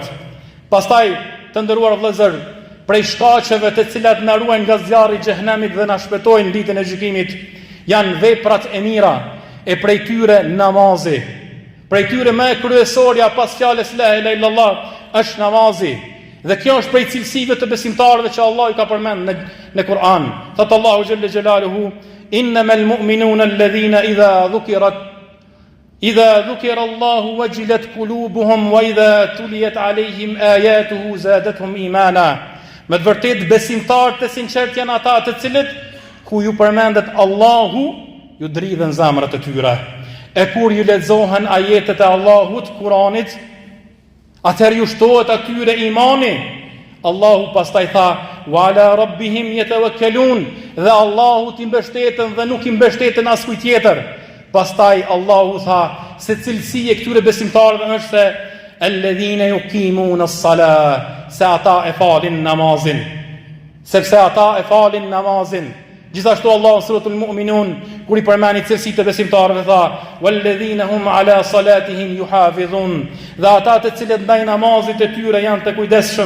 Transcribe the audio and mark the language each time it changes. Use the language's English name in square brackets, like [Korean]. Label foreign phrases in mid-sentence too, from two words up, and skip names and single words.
[Albanian] Pastaj, të nderuar vëllezër, prej shkaqeve të cilat na ruajnë nga zjarri i xhenemit dhe na shpëtojnë ditën e gjykimit, janë veprat e mira, e prej tyre namazi. Prej tyre më e kryesorja pas fjalës [Arabic] لا إله إلا الله [Albanian] është namazi. Dhe kjo është prej cilësive të besimtarëve që Allah i ka përmend në Kur'an. Thot Allahu [Arabic] جل جلاله, إنما المؤمنون الذين إذا ذكر الله وجلت قلوبهم وإذا تليت عليهم آياته زادتهم إيمانا. [Albanian] Me të vërtet besimtarët e sinqert janë ata të cilët ku ju përmendet Allahu, ju dridhen zemrat e tyre. E kur ju lexohen ajetet e Allahut, Kur'anit, atëherë ju shtohet atyre imani. Allahu pastaj tha, [Arabic] وعلى ربهم يتوكلون, [Albanian] dhe Allahut i mbështeten dhe nuk i mbështeten askujt tjetër. Pastaj Allahu tha, se cilësia e këtyre besimtarëve është se [Arabic] الذين يقيمون الصلاة, [Albanian] se ata e falin namazin. Sepse ata e falin namazin. Gjithashtu Allah në suratul Mu'minun, kur i përmeni cilësitë e besimtarëve, tha, [Arabic] والذين هم على صلاتهم يحافظون, [Albanian] dhe ata të cilët ndaj namazit e tyre janë të kujdesshëm.